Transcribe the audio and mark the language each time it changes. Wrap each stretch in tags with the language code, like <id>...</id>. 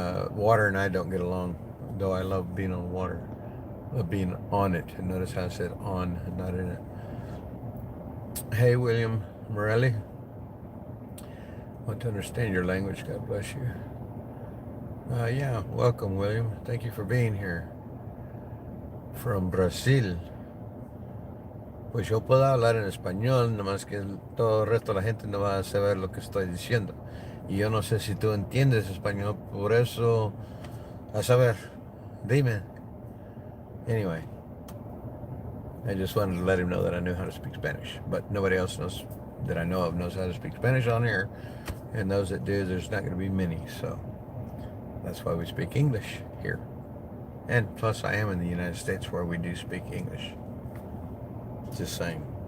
<en>Water and I don't get along, though I love being on water, being on it. And notice how I said on and not in it. Hey, William Morelli. Want to understand your language. God bless you. Yeah, welcome, William. Thank you for being here. From Brazil.</en> <es>Pues yo puedo hablar en español, nomás que todo el resto de la gente no va a saber lo que estoy diciendo. Y yo no sé si tú entiendes español, por eso, a saber, dime.</es> <en>Anyway, I just wanted to let him know that I knew how to speak Spanish, but nobody else knows that I know of knows how to speak Spanish on here, and those that do, there's not going to be many, so that's why we speak English here. And plus, I am in the United States where we do speak English. Just saying.</en>